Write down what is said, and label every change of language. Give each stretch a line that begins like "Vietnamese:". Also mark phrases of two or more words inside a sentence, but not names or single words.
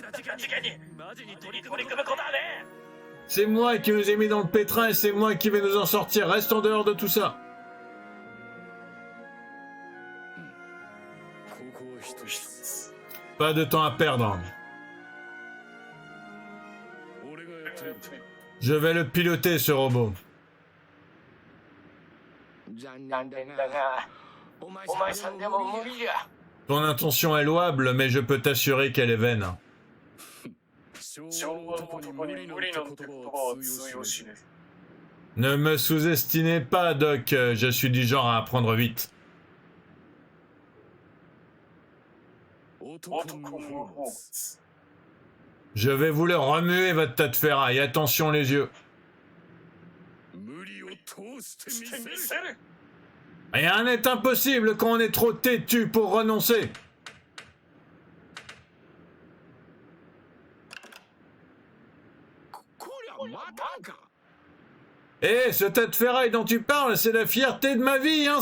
French: C'est moi qui nous ai mis dans le pétrin et c'est moi qui vais nous en sortir. Reste en dehors de tout ça. Pas de temps à perdre. Je vais le piloter, ce robot.
Japanese: 残念だが、お前さんでも無理じゃ。
French: Ton intention est louable, mais je peux t'assurer qu'elle est vaine.
Japanese: 昭和男に無理のって言葉は通用しねえ。
French: Ne me sous-estimez pas, Doc. Je suis du genre à apprendre vite.
Japanese: 男の方。
French: Je vais vous le remuer, votre tas de ferraille. Attention les yeux.
Japanese: 無理を通してみせる。
French: Rien n'est impossible quand on est trop têtu pour renoncer. Eh, ce tas de ferraille dont tu parles, c'est la fierté de ma vie, hein.